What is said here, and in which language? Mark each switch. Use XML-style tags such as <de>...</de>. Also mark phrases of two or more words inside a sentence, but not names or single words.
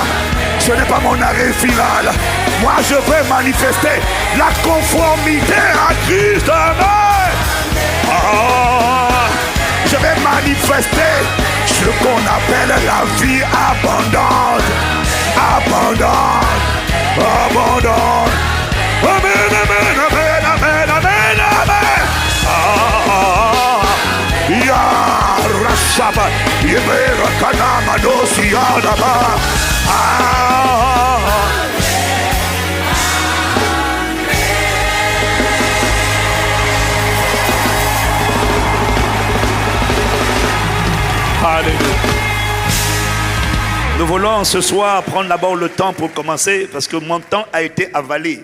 <fr>Ce n'est pas mon arrêt final. Moi, je vais manifester la conformité à Christ. Amen. Je vais manifester ce qu'on appelle la vie abondante. Abondante. Abondante. Amen, amen, amen, amen, amen, amen. Ya Rashaba, Yemera Kanama Dosi Adaba. Alléluia. Nous voulons ce soir prendre d'abord le temps pour commencer, parce que mon temps a été avalé.</fr>